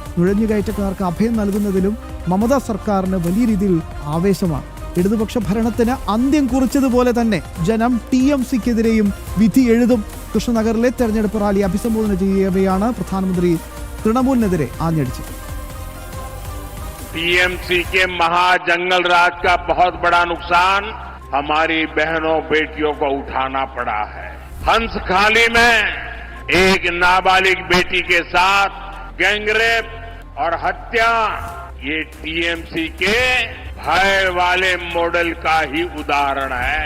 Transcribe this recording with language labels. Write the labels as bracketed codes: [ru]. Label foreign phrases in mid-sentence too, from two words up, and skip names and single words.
[ml] നുഴഞ്ഞുകയറ്റക്കാർക്ക് അഭയം നൽകുന്നതിലും മമതാ സർക്കാരിന് വലിയ രീതിയിൽ ആവേശമാണ്. ഇടതുപക്ഷ ഭരണത്തിന് അന്ത്യം കുറിച്ചതുപോലെ തന്നെ ജനം TMCക്കെതിരെയും വിധി എഴുതും. കൃഷ്ണനഗറിലെ തെരഞ്ഞെടുപ്പ് റാലി അഭിസംബോധന ചെയ്യവെയാണ് പ്രധാനമന്ത്രി തൃണമൂലിനെതിരെ ആഞ്ഞടിച്ചത്. [hi] TMC के महाजंगल राज का बहुत बड़ा नुकसान हमारी बहनों बेटियों को उठाना पड़ा है। हंसखाली में एक नाबालिग बेटी के साथ गैंगरेप और हत्या ये TMC के भय वाले मॉडल का ही उदाहरण है।